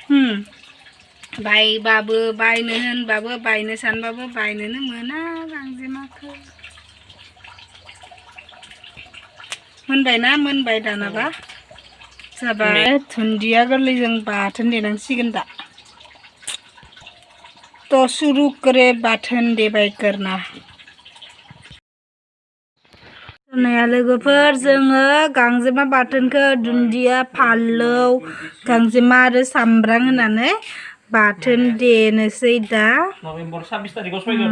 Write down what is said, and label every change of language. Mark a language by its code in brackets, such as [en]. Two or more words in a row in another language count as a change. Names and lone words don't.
[brx] बायबाबो बायनो होनबाबो बायनो सानबाबो बायनोनो मोना गांजेमाखौ मोनबाय दानाबा जाबाय दुन्दिया गोरलैजों बाथोन देनांसिगोन दा [hi] तो शुरू करे [brx] बाथोन देबाय करना लोगोफोर जोङो गांजेमा बाथोनखौ दुन्दिया फानलौ गांजेमा आरो सामब्राम होनानै बाथोन देनोसै दा नभेम्बर 26 तारिखआव फैगोन